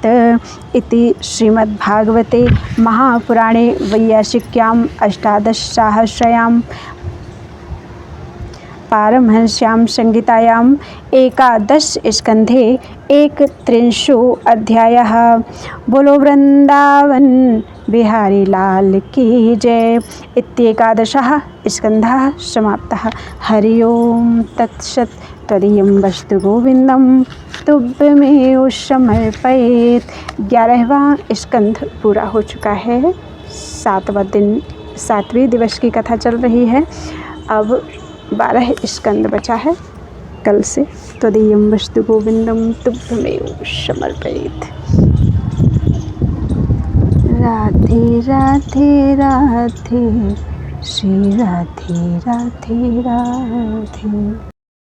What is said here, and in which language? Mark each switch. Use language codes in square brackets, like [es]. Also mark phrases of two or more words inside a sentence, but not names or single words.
[sa] इति श्रीमद्भागवते महापुराणे वैयासिक्याम् अष्टादशसहस्रयां पारमहंस्यां संहितायाम् 11 स्कन्धे 31 अध्यायः। [hi] बोलो वृंदावन बिहारी लाल की जय। [sa] इत्येकादशः स्कन्धः समाप्तः। हरि ओम तत्सत्। त्वदीयं वस्तु गोविन्दं तुभ्यमेव समर्पयेत्। [hi] 11वां स्कन्ध पूरा हो चुका है। 7वें दिवस की कथा चल रही है। अब 12 स्कंद बचा है कल से। [sa] त्वदीयं वस्तु गोविन्दं तुभ्यमेव समर्पयेत्। [hi] राधे राधे राधे श्री राधे राधे राधे।